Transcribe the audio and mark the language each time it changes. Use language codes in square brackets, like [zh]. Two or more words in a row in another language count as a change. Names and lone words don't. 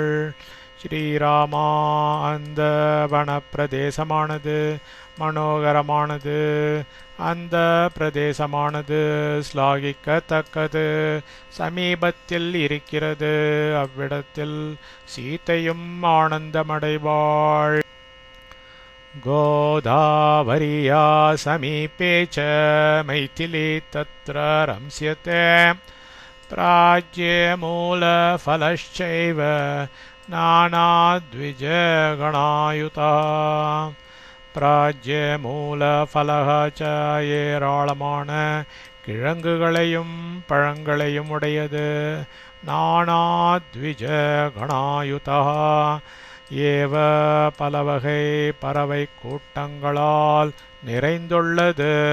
[ta] ஸ்ரீராமா அந்த வனப்பிரதேசமானது மனோகரமானது அந்த பிரதேசமானது ஸ்லாகிக்கத்தக்கது சமீபத்தில் இருக்கிறது. அவ்விடத்தில் சீத்தையும் ஆனந்தமடைவாள். [sa] गोदावर्या समीपे च मैथिली तत्र रम्स्यते प्राज्यमूलफलश्चैव नानाद्विजगणायुतः. प्राज्यमूलफलः च [ta] ஏராளமான கிழங்குகளையும் பழங்களையும் உடையது. [sa] नानाद्विजगणायुतः एव [ta] பலவகை பறவை கூட்டங்களால் நிறைந்துள்ளது.